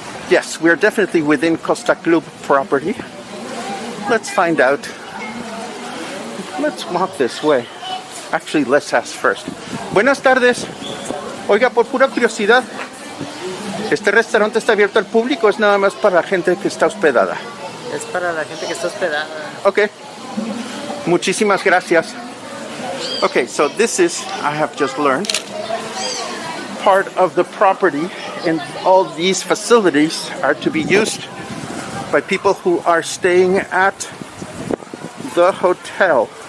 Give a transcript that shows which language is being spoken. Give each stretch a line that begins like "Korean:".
English: Yes, we're definitely within Costa Club property. Let's find out. Let's walk this way. Actually, let's ask first.
Spanish: Buenas tardes. Oiga, por pura curiosidad, ¿este restaurante está abierto al público o es nada más para la gente que está hospedada? Es para la gente que está hospedada. Okay. Muchísimas gracias.
English: Okay, so this is, I have just learned, part of the property, and all these facilities are to be used by people who are staying at the hotel.